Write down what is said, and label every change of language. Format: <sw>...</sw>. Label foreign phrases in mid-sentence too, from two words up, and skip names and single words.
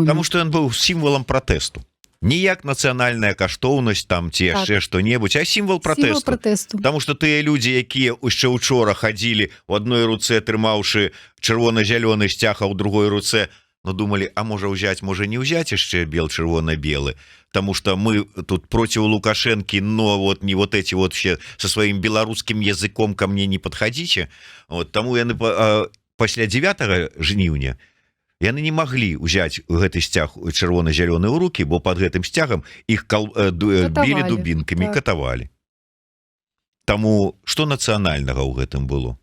<be>Таму што ён быў сімвалам пратэсту. Не як нацыянальная каштоўнасць там ці яшчэ што-небудзь, а сімвал пратэсту. Таму што тыя людзі, якія яшчэ учора хадзілі у адной руцэ, трымаўшы чырвона-зялёны сцяг, а ў другой руцэ, ну думалі, а можа ўзяць, можа не ўзяць яшчэ чырвона-белы, Таму што мы тут проціў Лукашэнкі,</be> <ru>но вот не вот эти вот все со сваім беларускім языком ко мне не падхадзіце.</ru> <be>Вот, таму яны пасля 9 жніўня яны не маглі ўзяць гэты сцяг чырвона-зялёны ў рукі, бо под гэтым сцягам іх білі дубінкамі і катавалі. Таму што нацыянальнага ў гэтым было?</be>